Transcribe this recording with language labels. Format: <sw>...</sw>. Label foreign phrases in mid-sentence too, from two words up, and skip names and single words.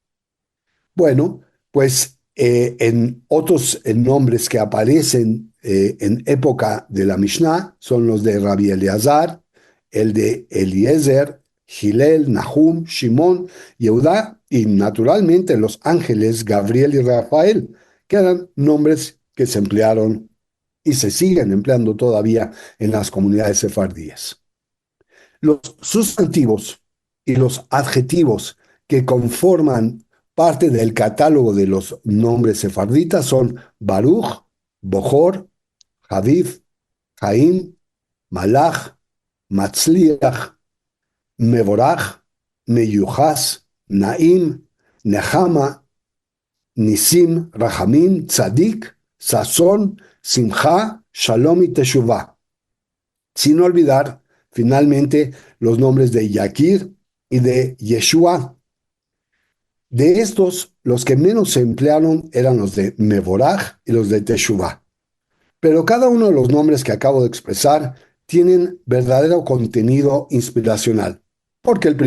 <es>Bueno, pues en otros nombres que aparecen en época de la Mishnah son los de Rabbi Eleazar, el de Eliezer, Hillel, Nahum, Shimón, Yehudá y naturalmente los ángeles Gabriel y Rafael, que eran nombres que se emplearon y se siguen empleando todavía en las comunidades sefardíes. Los sustantivos y los adjetivos que conforman parte del catálogo de los nombres sefarditas son Baruch, Bohor, Hadif, Jaim, Malach, Matzliach, Mevorach, Meyujas, Naim, Nehama, Nisim, Rahamim, Tzadik, Sazón, Simcha, Shalom y Teshuvah. Sin olvidar, finalmente, los nombres de Yakir y de Yeshua. De estos, los que menos se emplearon eran los de Mevorach y los de Teshuvah. Pero cada uno de los nombres que acabo de expresar tienen verdadero contenido inspiracional, porque el</es>